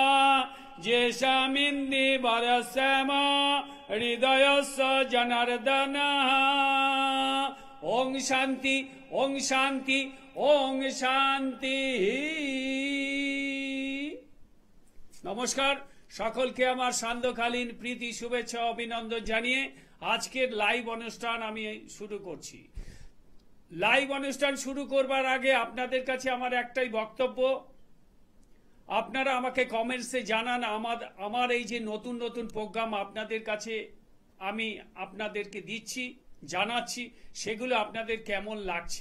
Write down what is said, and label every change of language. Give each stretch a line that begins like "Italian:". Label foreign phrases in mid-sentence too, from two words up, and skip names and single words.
Sanskrit: येषामिन्दीवरस्याम हृदयस्य जनार्दनः ओं शांति ओं शांति ओं शांति।
Bangla: নমস্কার সকলকে আমার সান্ধ্যকালীন প্রীতি শুভেচ্ছা অভিনন্দন জানিয়ে আজকের লাইভ অনুষ্ঠান আমি শুরু करছি। লাইভ অনুষ্ঠান শুরু करবার আগে আপনাদের কাছে আমার একটাই বক্তব্য, আপনারা আমাকে কমেন্টসে জানান আমার এই যে নতুন নতুন প্রোগ্রাম আপনাদের কাছে আমি আপনাদেরকে দিচ্ছি জানাচ্ছি সেগুলো আপনাদের কেমন লাগছে।